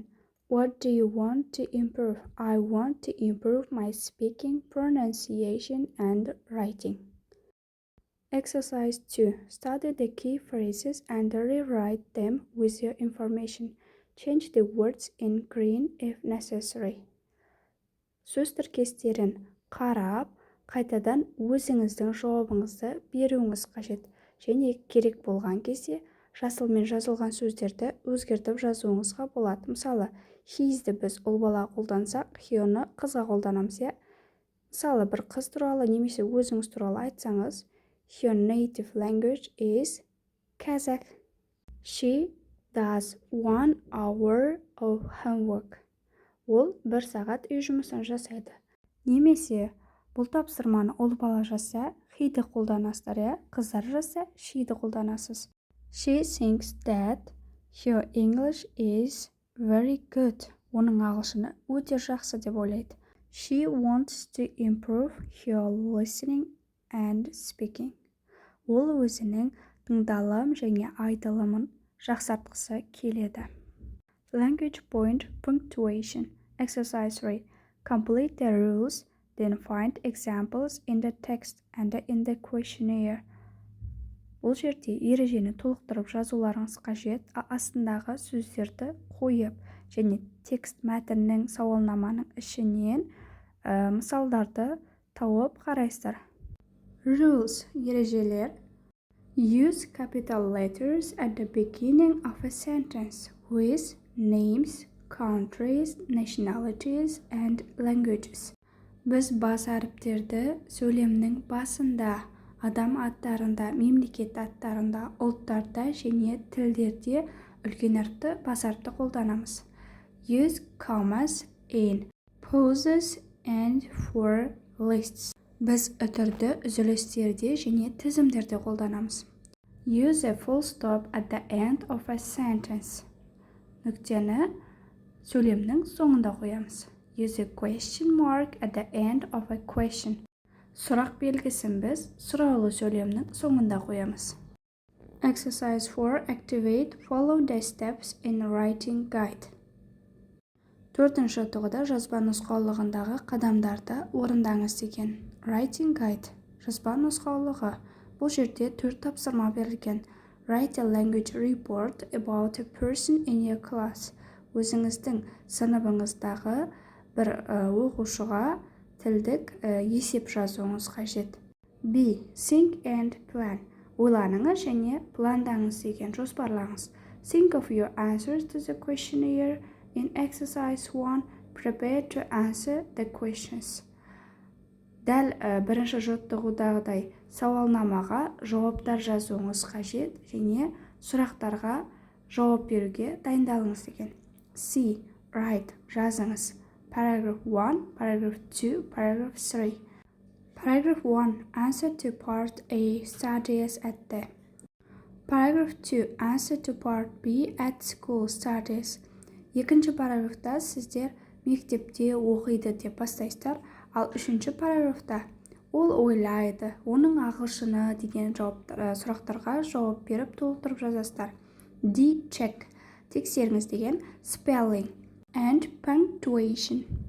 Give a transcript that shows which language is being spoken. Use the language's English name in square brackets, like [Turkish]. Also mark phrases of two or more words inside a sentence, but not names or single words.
[English] What do you want to improve? I want to improve my speaking, pronunciation, and writing. Exercise 2. Study the key phrases and rewrite them with your information. Change the words in green if necessary. [Kazakh] Сөз тіркестерін қарап, қайтадан өзіңіздің жауабыңызды беруіңіз қажет. Және керек болған кезде жасылмен жазылған сөздерді өзгертіп жазуыңызға болады. Мысалы, he'sді біз ұл бала қолдансақ, he'ны қызға қолданамыз. Мысалы, бір қыз туралы немесе өзіңіз туралы айтсаңыз, [English] her native language is Kazakh. She does 1 hour of homework. [Kazakh] Ол 1 сағат үй жұмысын жасайды. Немесе бұл тапсырманы ұл бала жазса, he'ді қолданасыздар, қыздар жазса, she'ді қолданасыз. [English] She thinks that her English is very good. [Kazakh] Оның ағылшыны өте жақсы деп ойлайды. [English] She wants to improve her listening and speaking. [Kazakh] Ол өзінің тыңдалым және айтылымын жақсартқысы келеді. [English] Language point punctuation. Exercise 3. Complete the rules, then find examples in the text and in the questionnaire. [Kazakh] Бұл жерде ережені толықтырып жазуларыңыз қажет, астындағы сөздерді қойып, және текст мәтіннің сауалнаманың ішінен мысалдарды тауып қарайсыздар. [English] Rules, ережелер. Use capital letters at the beginning of a sentence with names, countries, nationalities, and languages. [Kazakh] Біз бас әріптерді сөйлемнің басында, адам аттарында, мемлекет аттарында, ұлттарда және тілдерде үлкен әріпті, бас әріпті қолданамыз. [English] Use commas in pauses and for lists. [Kazakh] Біз үтірді үзілістерде және тізімдерде қолданамыз. [English] Use a full stop at the end of a sentence. [Kazakh] Нүктені сөйлемнің соңында қоямыз. [English] Use a question mark at the end of a question. [Kazakh] Сұрақ белгісін біз сұраулы сөйлемнің соңында қоямыз. [English] Exercise 4. Activate follow the steps in writing guide. [Kazakh] 4-ші тоғыда жазба нұсқаулығындағы қадамдарды орындаңыз деген. [English] Writing guide. [Kazakh] Жазба нұсқаулығы. Бұл жерде 4 тапсырма берілген. [English] Write a language report about a person in your class. [Kazakh] Өзіңіздің сыныбыңыздағы бір оқушыға тілдік есеп жазуыңыз қажет. [English] B. Think and plan. [Kazakh] Ойланыңыз және пландаңыз деген, жоспарлаңыз. [English] Think of your answers to the questionnaire. In exercise 1, prepare to answer the questions. [Kazakh] Дәл бірінші жаттығудағыдай сауалнамаға жауаптар жазуыңыз қажет және сұрақтарға жауап беруге дайындалыңыз деген. [English] C. Write, жазыңыз. Paragraph 1, paragraph 2, paragraph 3. Paragraph 1. Answer to part A. Studies at the. Paragraph 2. Answer to part B. At school studies. [Kazakh] Екінші параграфта сіздер мектепте оқиды деп бастайсыздар, ал үшінші параграфта ол ойлайды, оның ағылшыны деген сұрақтарға жауап беріп толықтырып жазасыздар. [English] D. Check. [Kazakh] Тексеріңіз деген [English] spelling and punctuation.